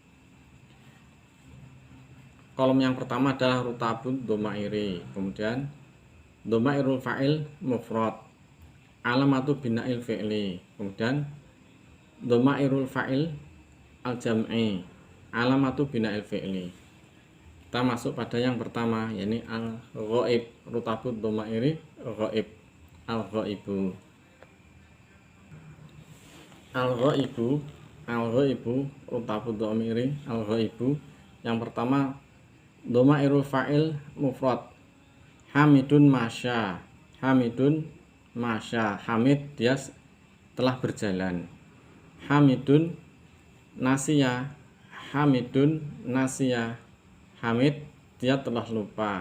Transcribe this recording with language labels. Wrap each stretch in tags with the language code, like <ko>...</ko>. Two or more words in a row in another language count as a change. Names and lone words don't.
<id>Kolom yang pertama adalah</id> <ar>رتب الضمير,</ar> <id>kemudian</id> <ar>ضمير الفاعل مفرد، علامة بناء الفعل,</ar> <id>kemudian</id> <ar>ضمير الفاعل الجمع، علامة بناء الفعل.</ar> <id>Kita masuk pada yang pertama, yakni al-ghaib,</id> <ar>رتب الضمير غائب، الغائب. الغائب رتب الضمير الغائب.</ar> <id>Yang pertama</id> <ar>ضمير الفاعل مفرد، حامد مشى,</ar> <id>hamid dia telah berjalan.</id> <ar>حامد نسي,</ar> <id>hamid dia telah lupa.</id>